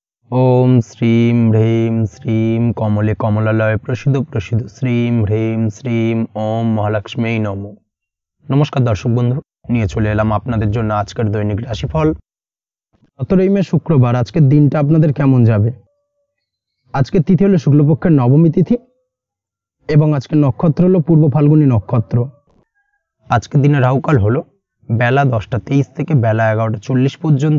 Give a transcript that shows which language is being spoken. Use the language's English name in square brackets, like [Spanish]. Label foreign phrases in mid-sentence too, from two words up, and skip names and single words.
[Sanskrit] ओम श्रीं ह्रीं श्रीं कमले कमलालय प्रसिद्ध प्रसिद्ध श्रीं ह्रीं श्रीं ओम महालक्ष्मी नमो। [Bangla] নমস্কার দর্শক বন্ধু, নিয়ে চলে এলাম আপনাদের জন্য আজকের দৈনিক রাশিফল। 17 মে শুক্রবার আজকের দিনটা আপনাদের কেমন যাবে। আজকের তিথি হলো শুক্লপক্ষের নবমী তিথি এবং আজকের নক্ষত্র হলো পূর্ব ফাল্গুনী নক্ষত্র। আজকের দিনে রাহুকাল হলো বেলা 10টা 23 থেকে বেলা 11টা 40 পর্যন্ত।